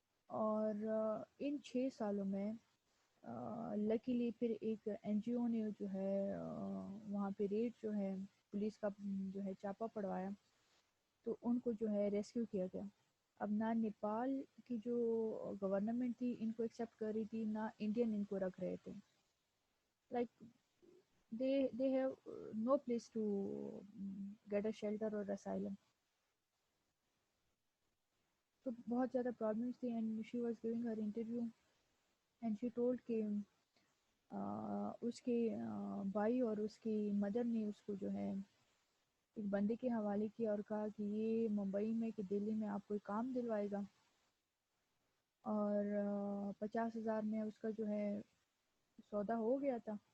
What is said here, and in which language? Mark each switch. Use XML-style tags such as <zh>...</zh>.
<ur>اور ان 6 سالوں میں لکیلی پھر ایک این جی او نے جو ہے وہاں پہ ریڈ جو ہے پولیس کا جو ہے چاپا پڑوایا، تو ان کو جو ہے ریسکیو کیا گیا. اب نہ نیپال کی جو گورنمنٹ تھی ان کو ایکسیپٹ کر رہی تھی، نہ انڈین ان کو رکھ رہے تھے.</ur> <en>Like they have no place to get a shelter or asylum.</en> <ur>تو بہت زیادہ پرابلمس تھی.</ur> <en>and she was giving her interview and she told</en> <ur>کہ اس کے بھائی اور اس کی مدر نے اس کو جو ہے ایک بندے کے حوالے کیا اور کہا کہ یہ ممبئی میں کہ دلی میں آپ کو کام دلوائے گا، اور 50,000 میں اس کا جو ہے سودا ہو گیا تھا.</ur>